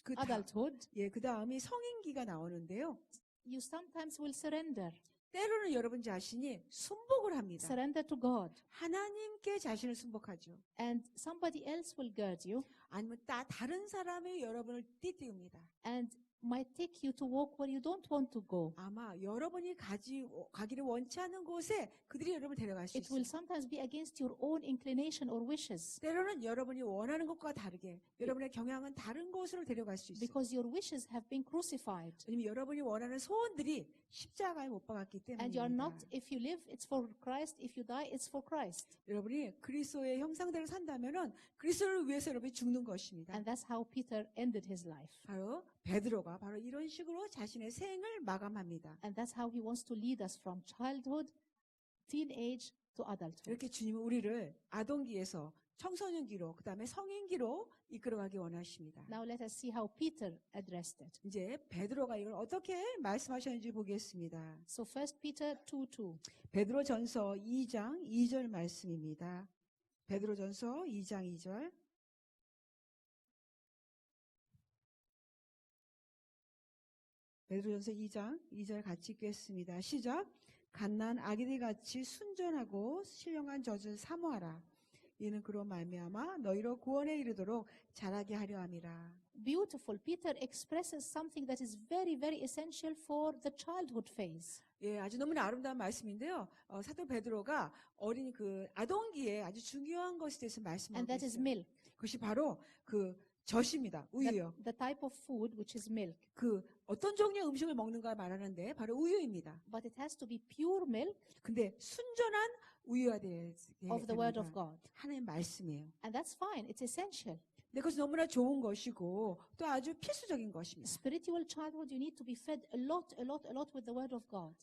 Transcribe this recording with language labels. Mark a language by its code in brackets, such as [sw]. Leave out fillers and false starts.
[ko] 그 다- [en] adulthood, [ko] 그 다음이 성인기가 나오는데요. [en] you sometimes will surrender. [ko] 때로는 여러분 자신이 순복을 합니다. [en] Surrender to God. [ko] 하나님께 자신을 순복하죠. [en] And somebody else will guard you [ko] 아니면 다른 사람이 여러분을 띠띠웁니다. [en] and might take you to walk where you don't want to go. [ko] 아마 여러분이 가기를 원치 않는 곳에 그들이 여러분을 데려갈 수 [en] It will [ko] 있어요. [en] sometimes be against your own inclination or wishes [ko] 때로는 여러분이 원하는 것과 다르게 여러분의 경향은 다른 곳으로 데려갈 수 있어요. [en] because your wishes have been crucified. [ko] 왜냐면 여러분이 원하는 소원들이 십자가에 못 박았기 [en] And you are not, [ko] 때문입니다. [en] if you live, it's for Christ. If you die, it's for Christ. [ko] 여러분이 그리스도의 형상대로 산다면은 그리스도를 위해서 여러분이 죽는 것입니다. [en] And that's how Peter ended his life. [ko] 바로 베드로가 바로 이런 식으로 자신의 생을 마감합니다. [en] And that's how he wants to lead us from childhood, teenage, to adulthood. [ko] 이렇게 주님은 우리를 아동기에서 청소년기로 그다음에 성인기로 이끌어가기 원하십니다. [en] Now let us see how Peter addressed it. [ko] 이제 베드로가 이걸 어떻게 말씀하셨는지 보겠습니다. [en] So 1 Peter 2:2. [ko] 베드로전서 2장 2절 말씀입니다. 베드로전서 2장 2절. 베드로전서 2장 2절 같이 읽겠습니다. 시작. 갓난 아기들 같이 순전하고 신령한 젖을 사모하라. 이는 그로 말미암아 너희로 구원에 이르도록 자라게 하려 함이라. [en] Beautiful. Peter expresses something that is very, very essential for the childhood phase. [ko] 예, 아주 너무나 아름다운 말씀인데요. 사도 베드로가 어린 그 아동기에 아주 중요한 것에 대해서 말씀하고 [en] And that is [ko] 있어요. [en] milk. [ko] 그것이 바로 그 젖입니다. 우유요. [en] The type of food which is milk. [ko] 그 어떤 종류의 음식을 먹는가 말하는데 바로 우유입니다. [en] But it has to be pure milk [ko] 근데 순전한 우유가 되게 [en] of the word of [ko] 됩니다. [en] God. [ko] 하나님 말씀이에요. [en] And that's fine. It's essential. [ko] 근데 그것이 너무나 좋은 것이고 또 아주 필수적인 것입니다. [en] Spiritual childhood, you need to be fed a lot with the word of God.